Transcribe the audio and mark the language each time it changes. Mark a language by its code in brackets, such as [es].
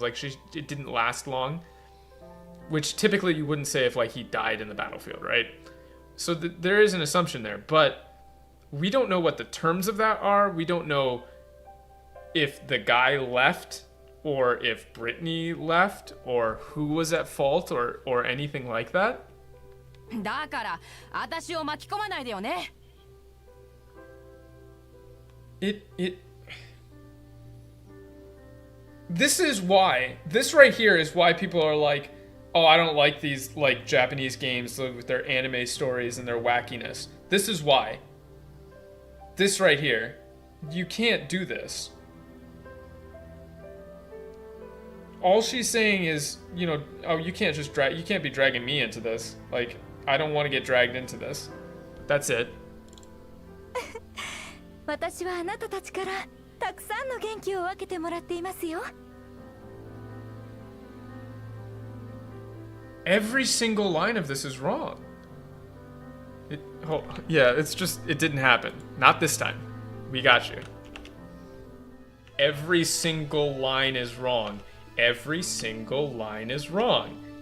[en] Like, it didn't last long. Which typically you wouldn't say if, like, he died in the battlefield, right? So there is an assumption there. But we don't know what the terms of that are. We don't know if the guy left or if Brittany left, or who was at fault, or anything like that. [ja] だから私を巻き込まないでよね。 [en] This right here is why people are like, oh, I don't like these like Japanese games with their anime stories and their wackiness. This is why. This right here. You can't do this. All she's saying is, you know, oh, you can't be dragging me into this. Like, I don't want to get dragged into this. That's it. [ja] 私はあなたたちからたくさんの元気を分けてもらっていますよ。 [en] Every single line of this is wrong. Yeah, it's just, it didn't happen. Not this time. We got you. Every single line is wrong. Every single line is wrong.